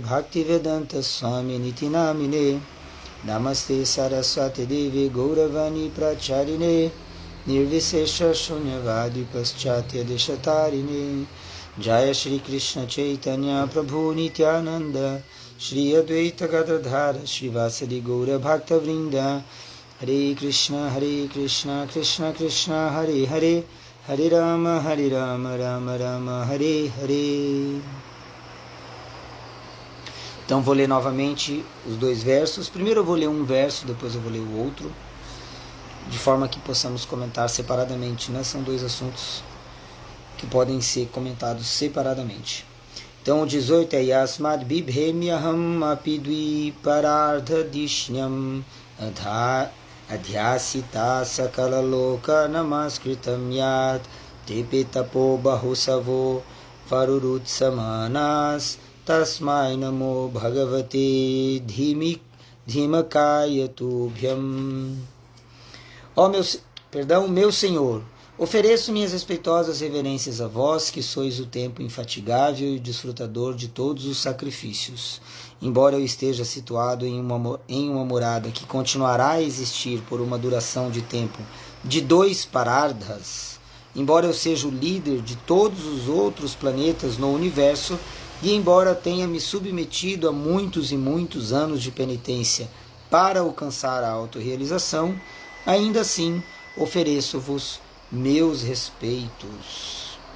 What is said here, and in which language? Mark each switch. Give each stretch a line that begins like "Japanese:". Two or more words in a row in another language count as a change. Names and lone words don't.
Sanskrit: Bhaktivedanta Swami Niti Namine Namaste Saraswati Devi Gauravani Pracharine Nirvisesha Shunyavadi Paschatya Deshatarine Jaya Shri Krishna Chaitanya Prabhu Nityananda Shri Advaita Gadadhara Srivasadi Gaura Bhakta Vrinda Hare Krishna Krishna Krishna Hare Hare Hare Rama Rama Rama Hare Hare.
Portuguese: Então vou ler novamente os dois versos. Primeiro eu vou ler um verso, depois eu vou ler o outro, de forma que possamos comentar separadamente, né? São dois assuntos que podem ser comentados separadamente.
Sanskrit: Então o 18 é Yasmad Bibhemyaham Apidvi Parardha Dishnyam Adhyasita Sakala Loka Namaskritam Yat Tepetapo Bahusavo Varurut Samanas Tasmai Namo Bhagavate Dhimakaya Tubhyam.
Portuguese: Ó meu Senhor, ofereço minhas respeitosas reverências a vós, que sois o tempo infatigável e desfrutador de todos os sacrifícios. Embora eu esteja situado em uma morada que continuará a existir por uma duração de tempo de 2 parardhas, embora eu seja o líder de todos os outros planetas no universo, e embora tenha me submetido a muitos e muitos anos de penitência para alcançar a autorrealização, ainda assim ofereço-vos meus respeitos.